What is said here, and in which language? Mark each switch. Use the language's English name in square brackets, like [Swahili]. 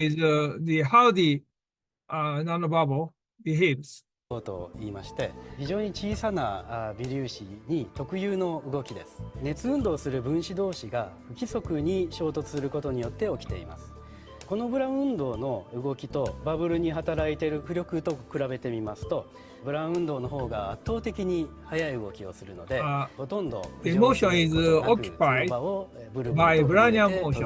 [English] is how the nanobubble behaves. [Japanese] と言いまして、非常に小さな微粒子に特有の動きです。熱運動する分子同士が不規則に衝突することによって起きています。このブラウン運動の動きとバブルに働いている浮力と比べてみますと、ブラウン運動の方が圧倒的に速い動きをするので、ほとんど [English] The motion is occupied by Brownian motion.